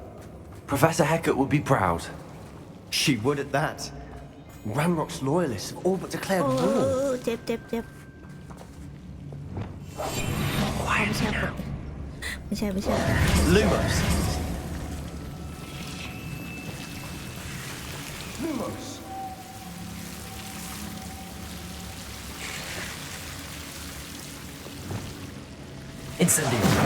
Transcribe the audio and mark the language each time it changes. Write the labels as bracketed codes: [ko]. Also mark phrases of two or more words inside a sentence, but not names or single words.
[en] Professor Hecat would be proud. She would at that. Ranrock's loyalists have all but declared war. เจ็บเจ็บเจ็บไม่ใช่ Lumos. Lumos. Incendio.